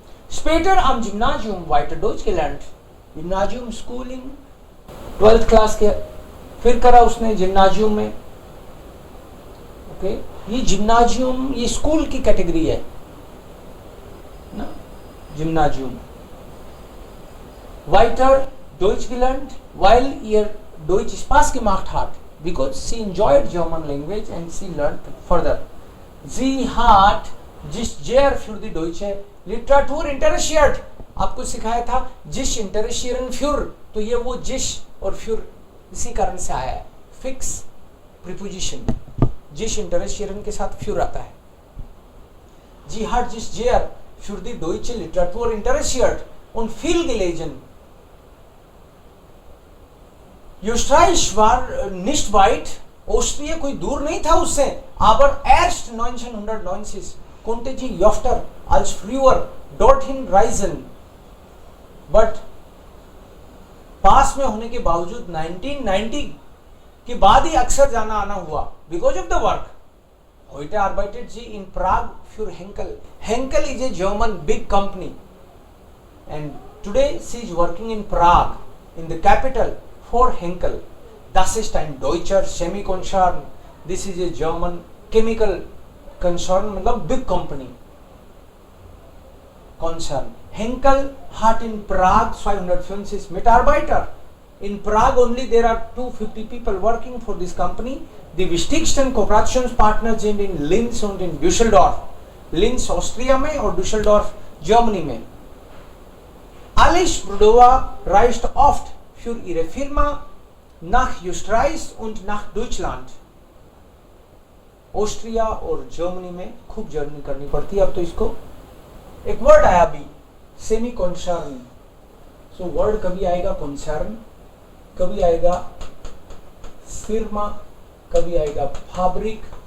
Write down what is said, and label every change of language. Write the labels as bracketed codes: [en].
[de] Später am Gymnasium weiter Deutsch gelernt. [hi] Gymnasium Schooling 12th class के फिर करा उसने जिम्नाजियम में. ओके, ये जिम्नाजियम ये स्कूल की कैटेगरी है ना, gymnasium. [de] Weiter Deutsch gelernt, weil ihr Deutsch Spaß gemacht hat, [en] because she enjoyed German language and she learned further. [de] Sie hat sich sehr für die deutsche Literatur interessiert. [hi] आपको सिखाया था जिस इंटरेशियरन फ्यूर, तो ये वो जिस और फ्यूर इसी कारण से आया है. फिक्स प्रीपोजिशन, जिस इंटरेशियरन के साथ फ्यूर आता है. [de] Sie hat sich sehr für die deutsche Literatur interessiert und viel gelesen. Österreich war nicht weit, [hi] Austria कोई दूर नहीं था उससे. [de] Aber erst 1990 konnte sie öfter als früher dorthin reisen. [hi] But पास में होने के बावजूद 1990 के बाद ही अक्सर जाना आना हुआ [en] Because of the work. [de] Heute arbeitet sie in Prague für Henkel. [en] Henkel is a German big company and today she is working in Prague, in the capital, for Henkel. [de] Das ist ein deutscher Semikonzern. [en] This is a German chemical concern, मतलब big company. Concern. [de] Henkel hat in Prague 250 Mitarbeiter. [en] In Prague only there are 250 people working for this company. [de] Die wichtigsten Kooperationspartner sind in Linz und in Düsseldorf. [hi] Linz Austria में और Düsseldorf Germany में. [de] Alice Bradova reist oft für ihre Firma nach Österreich und nach Deutschland. [hi] Austria और Germany में खूब journey करनी पड़ती है. अब तो इसको एक वर्ड आया अभी, सेमी कॉन्सर्न. सो वर्ड कभी आएगा कॉन्सर्न, कभी आएगा फिर्मा, कभी आएगा फैब्रिक,